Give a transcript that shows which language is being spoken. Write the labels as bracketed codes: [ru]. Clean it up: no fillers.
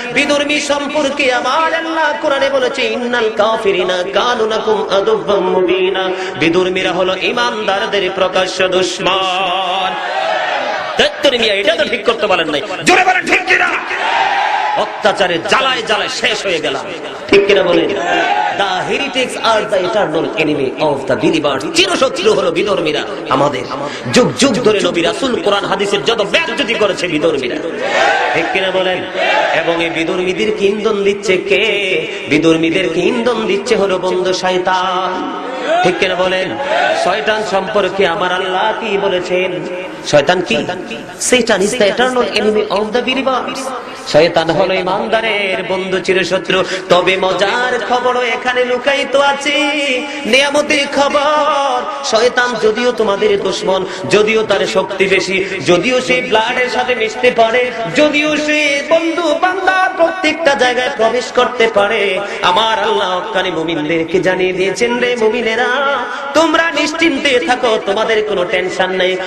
[bn] বিধর্মী সম্পর্কে আমার আল্লাহ কোরআনে বলেছে [ar] ইন্নাল কাফিরিনা কানু লাকুম আদুওয়াম মুবিনা, [bn] বিধর্মীরা হলো ইমানদারদের প্রকাশ্য দুশমন। তেত্তরি মিয়া এটা তো ঠিক করতে বলেন নাই, জোরে বলেন ঠিক কিনা? অত্যাচারে জ্বালায় জ্বালায় শেষ হয়ে গেলাম, ঠিক কিনা বলেন? [en] The heretics are the eternal enemy of the believers. [bn] চিরশত্রু হলো বিধর্মীরা আমাদের। যুগ যুগ ধরে নবী রাসূল কোরআন হাদিসের যত বেজ্জতি করেছে বিধর্মীরা, ঠিক কিনা বলেন? এবং এই বিধর্মীদেরকে ইন্ধন দিচ্ছে কে? বিধর্মীদেরকে ইন্ধন দিচ্ছে হলো বন্ধু শয়তান, ঠিক কিনা বলেন? শয়তান সম্পর্কে আমার আল্লাহ কি বলেছেন? শয়তান কি? [en] Satan is the eternal enemy of the believers. [bn] শয়তান হলো ইমানদারের বন্ধু, চিরশত্রু। তবে মজার খবরও এখানে লুকায়িত আছে, নিয়ামতের খবর। শয়তান যদিও তোমাদের দুশমন, যদিও তার শক্তি বেশি, যদিও সে ব্লাডের সাথে মিশতে পারে, যদিও সে বন্ধু বান্দার প্রত্যেকটা জায়গায় প্রবেশ করতে পারে, আমার আল্লাহ হক্কানি মুমিনদেরকে জানিয়ে দিয়েছেন রে মুমিনেরা তোমরা নিশ্চিন্তে থাকো, তোমাদের কোনো টেনশন নেই।